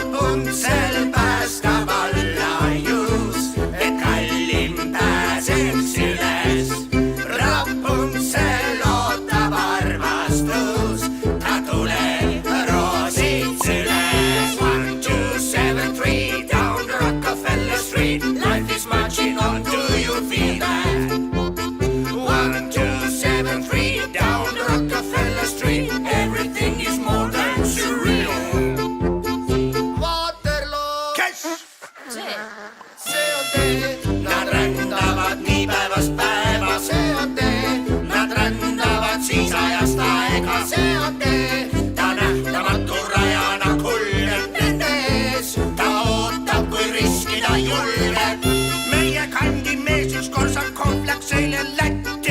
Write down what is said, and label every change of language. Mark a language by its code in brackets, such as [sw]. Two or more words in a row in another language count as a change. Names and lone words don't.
[et] Rapuntsel päästab alla juus, et kallim pääseks üles. Rapuntsel ootab armastus, ta tuleb roosid süles. [en] 1, 2, 7, 3 down the Rockefeller Street. Life is marching on, do you feel that? 1, 2, 7, 3 down the Rockefeller Street. Everything is more than surreal. Waterloo. [et] Kes? See on tee. Nad rändavad nii päevast päeva. See on tee. Nad rändavad siis ajast aega. See on tee. Ta nähtamatu rajana kulgeb nende ees. Ta ootab, kui riskida julgeb. Meie kandi mees üks Korsakov läks eile Lätti.